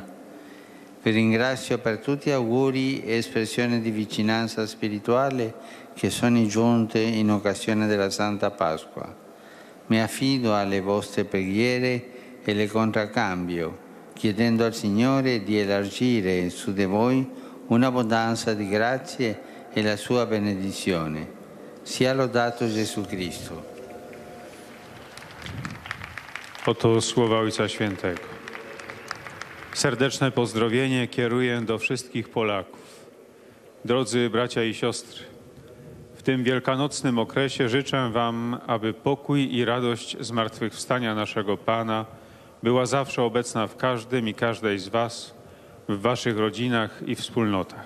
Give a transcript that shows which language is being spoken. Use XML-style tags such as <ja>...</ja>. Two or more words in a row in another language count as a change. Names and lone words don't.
<it>Vi ringrazio per tutti gli auguri e espressioni di vicinanza spirituale che sono giunte in occasione della Santa Pasqua. Mi affido alle vostre preghiere e le contraccambio, chiedendo al Signore di elargire su di voi un'abbondanza di grazie e la sua benedizione. Sia lodato Gesù Cristo.</it> <pl>Oto słowa Ojca Świętego. Serdeczne pozdrowienie kieruję do wszystkich Polaków. Drodzy bracia i siostry, w tym wielkanocnym okresie życzę Wam, aby pokój i radość zmartwychwstania naszego Pana była zawsze obecna w każdym i każdej z Was, w Waszych rodzinach i wspólnotach.</pl>